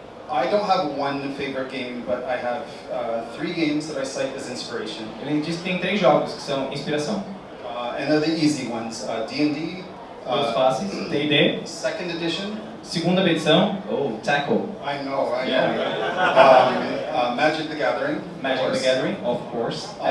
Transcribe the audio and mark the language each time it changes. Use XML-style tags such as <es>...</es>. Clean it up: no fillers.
<en>I don't have one favorite game, but I have 3 games that I cite as inspiration.</en> <pt>Ele diz que tem 3 jogos que são inspiração.</pt> <en>And they're the easy ones. D&D.</en> <pt>Os fáceis. D&D.</pt> <en>Second edition.</en> <pt>Segunda edição.</pt> <en>Oh, Tackle. I know. Yeah. Magic the Gathering. Magic the Gathering, of course.</en>